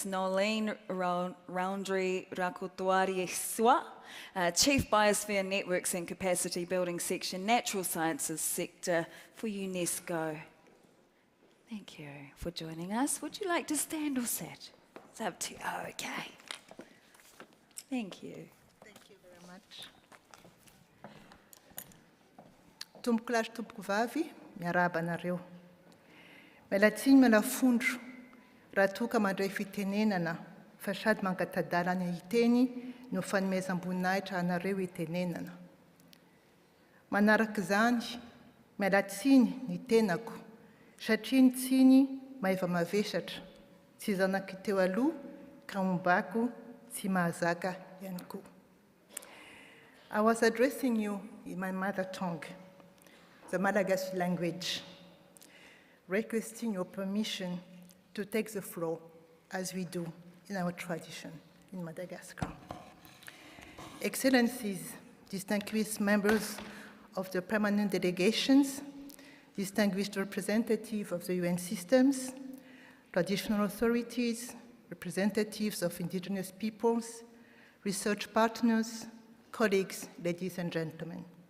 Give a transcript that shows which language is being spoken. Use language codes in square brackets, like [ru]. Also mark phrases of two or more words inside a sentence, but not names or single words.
[en] Nolene Roundry Rakotoari-Swa, Chief Biosphere Networks and Capacity Building Section, Natural Sciences Sector for UNESCO. Thank you for joining us. Would you like to stand or sit? It's up to you. Oh, okay. Thank you. [mg] Tumpklash tumpkuvavi, miaraba nareo. Melatsiny melafondro, raha toka mandray fitenenana, fa sady mangatadalana hiteny no fanomezam-boninahitra anareo hitenenana. Manaraka izany, mialatsiny ny tenako, satria ny tsiny maeva mavesatra, tsy zanaka teo aloha ka ombako tsy mahazaka ihany koa. [en] I was addressing you in my mother tongue, the Malagasy language, requesting your permission to take the floor as we do in our tradition in Madagascar. Excellencies, distinguished members of the permanent delegations, distinguished representatives of the UN systems, traditional authorities, representatives of indigenous peoples, research partners, colleagues, ladies and gentlemen.